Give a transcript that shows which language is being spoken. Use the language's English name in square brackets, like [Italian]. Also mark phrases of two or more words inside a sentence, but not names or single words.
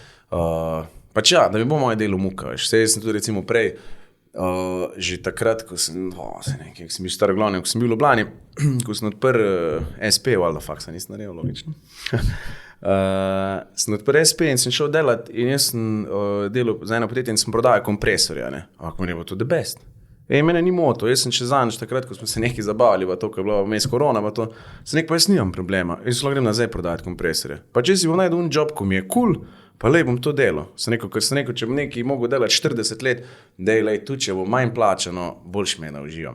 [Slovenian] Pač ja, da bi bilo moje delo muka, veš. Sej sem tudi recimo prej, že takrat, ko sem bil staroglavni, ko sem bil v Ljubljani, ko sem odprl SP, valjda faksa, nisem naredil, logično. Sem odprl SP in sem šel delati in jaz sem delal za eno podjetje in sem prodajal kompresorja, ne. Ampak meni je bilo to [English] the best. [Slovenian] Mene ni moto, jaz sem še zanj, takrat, ko smo se nekaj zabavali, pa to, ko je bila vmes korona, pa to, sem pa jaz nimam problema, jaz lahko grem nazaj prodajati kompresorje. Pa če si bom najdel job, ko mi je cool, pa lej bom to delal. Ker sem rekel, če bom nekaj mogel delati 40 let, lej, tudi če bo manj plačano, boljš me nauživam.